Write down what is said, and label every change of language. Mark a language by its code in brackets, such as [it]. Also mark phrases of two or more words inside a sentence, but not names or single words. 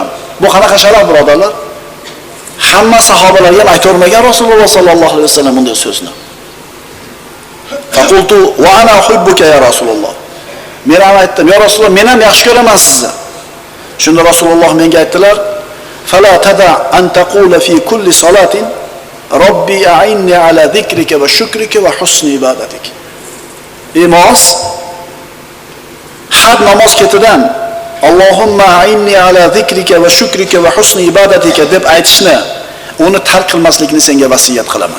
[uz] Bu qanaqa sharaf birodarlar? Hamma sahobalarga ham aytolmagan Rasululloh [ar] صلى الله عليه وسلم [uz] bunday so'zni. [ar] فقلت وأنا أحبك يا رسول الله. [uz] Men ham aytdim, ya Rasululloh, men ham yaxshi ko'raman sizni. Shunda Rasululloh menga aytdilar: [ar] "فلا تدع أن تقول في كل صلاة رب أعني على ذكرك وشكرك وحسن عبادتك." [uz] Ey Muaz, har namoz ketidan [ar] اللهم أعني على ذكرك وشكرك وحسن عبادتك [uz] deb aytishni, uni tark qilmaslikni senga vasiyat qilaman.